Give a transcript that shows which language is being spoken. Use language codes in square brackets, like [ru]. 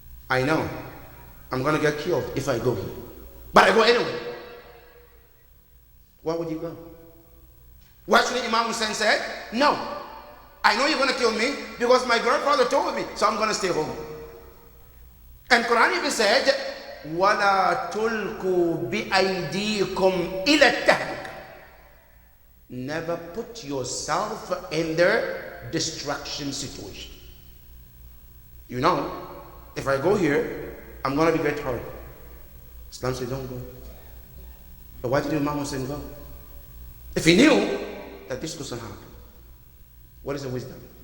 [en] I know, I'm going to get killed if I go here. But I go anyway. Why would you go? What should Imam Hussein said? No, I know you're going to kill me because my grandfather told me, so I'm going to stay home. And Quran even said, [ar] وَلَا تُلْقُوا بِأَيْدِيكُمْ إِلَى التَّهْلُكَةِ. [en] Never put yourself in their destruction situation. You know, if I go here, I'm going to be get hurt. Islam said, don't go. But why did Imam Hussein go? If he knew that this doesn't happen, what is the wisdom?